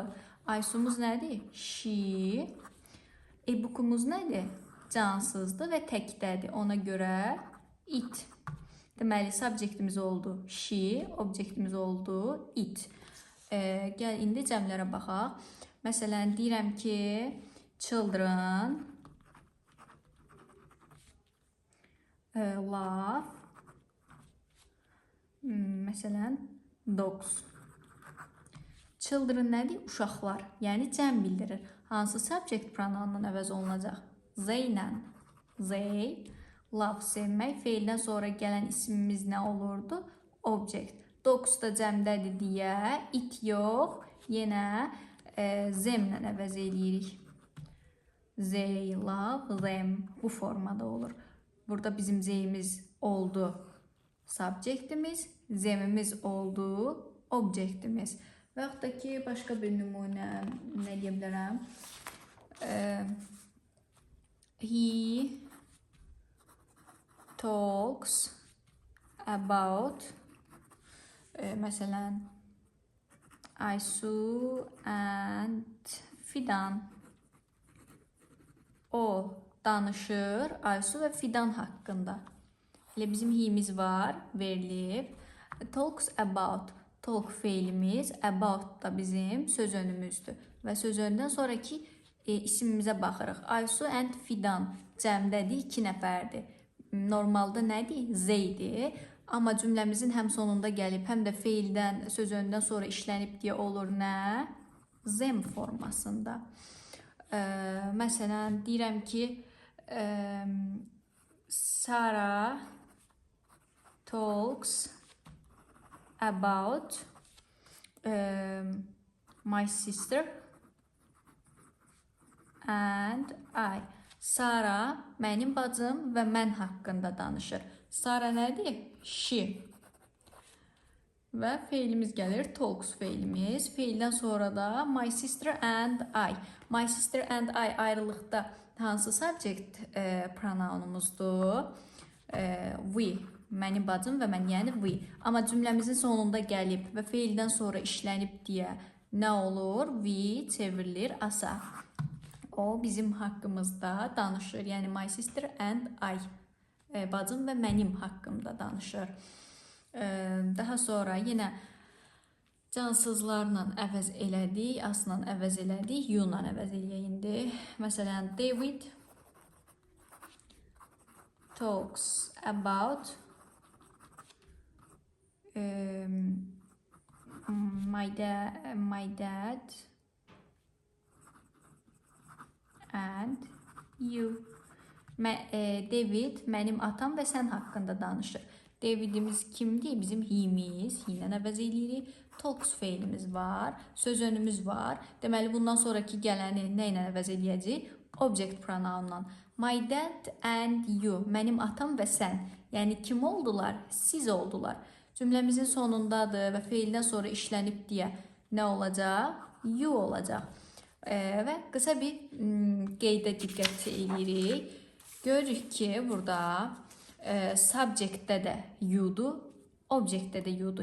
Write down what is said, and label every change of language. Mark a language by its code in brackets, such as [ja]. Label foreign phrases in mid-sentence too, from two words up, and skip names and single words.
[az] Aysumuz nədir? She. E-bookumuz nədir? Cansızdır və təkdədir. Ona görə it. Deməli, subjektimiz oldu she, objektimiz oldu it. Gəl, indi cəmlərə baxaq. Məsələn, deyirəm ki, [en] children love, məsələn, dogs. [az] Children nədir? Uşaqlar. Yəni, cəm bildirir. Hansı [en] subject pronounla [az] əvəz olunacaq? [en] They ilə. They. Love, [az] sevmək. Feildən sonra gələn ismimiz nə olurdu? Object. Dogs da cəmdədir deyə it yox. Yenə them-lə əvəz eləyirik. [en] They love them. [az] Bu formada olur. Burada bizim they'imiz oldu subjectimiz. Them'imiz oldu objektimiz. Və yaxud da ki, başqa bir nümunə nə deyə bilərəm? [en] He talks about məsələn Aysu and Fidan. [az] O danışır Aysu və Fidan haqqında. Elə bizim hiyimiz var, verilib. [en] Talks about. [az] Talk feilimiz, about da bizim söz önümüzdür. Və söz önündən sonraki isimimizə baxırıq. Aysu and Fidan cəmdədir, 2 nəfərdir. Normalda nədir? Z idi. Amma cümləmizin həm sonunda gəlib, həm də feildən, söz önündən sonra işlənib deyə olur nə? Them formasında. Məsələn, deyirəm ki, [en] Sarah talks about my sister and I. [az] Sara mənim bacım və mən haqqında danışır. Sara nədir? She. Və feilimiz gəlir, talks feilimiz. Feildən sonra da [en] my sister and I. My sister and I [az] ayrılıqda hansı [en] subject pronounumuzdur? [az] We. Mənim bacım və mən, yəni we. Amma cümləmizin sonunda gəlib və feildən sonra işlənib deyə nə olur? We çevrilir asa. O bizim haqqımızda danışır. Yəni [en] my sister and I. [az] Bacım və mənim haqqımda danışır. Daha sonra yenə cansızlarla əvəz elədik, asla əvəz elədik, you-la əvəz eləyək indi. Məsələn, [en] David talks about my dad and you. [az] David mənim atam və sən haqqında danışır. Davidimiz kimdir? Bizim hiyimiz. Hiylə əvəz eləyirik. Talks feilimiz var. Söz önümüz var. Deməli, bundan sonraki gələni nə ilə əvəz eləyəcək? [en] Object pronounla. My dad and you. [az] Mənim atam və sən. Yəni, kim oldular? Siz oldular. Cümləmizin sonundadır və feildən sonra işlənib deyə nə olacaq? You olacaq. Və qısa bir qeydə diqqət eləyirik. Görürük ki, burada subjectdə də you'dur, objectdə də you'dur.